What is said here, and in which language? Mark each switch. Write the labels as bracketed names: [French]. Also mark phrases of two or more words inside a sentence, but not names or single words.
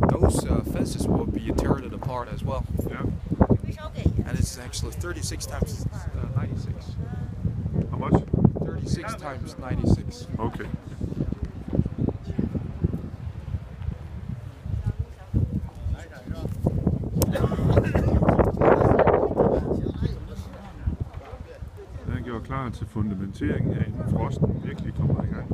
[English] those fences will be teared apart as well. Yeah. And it's actually 36 times 96. How much? 36 times 96. Okay. [Danish] Den gjort klar til fundamentering her, inden frosten virkelig kommer i gang.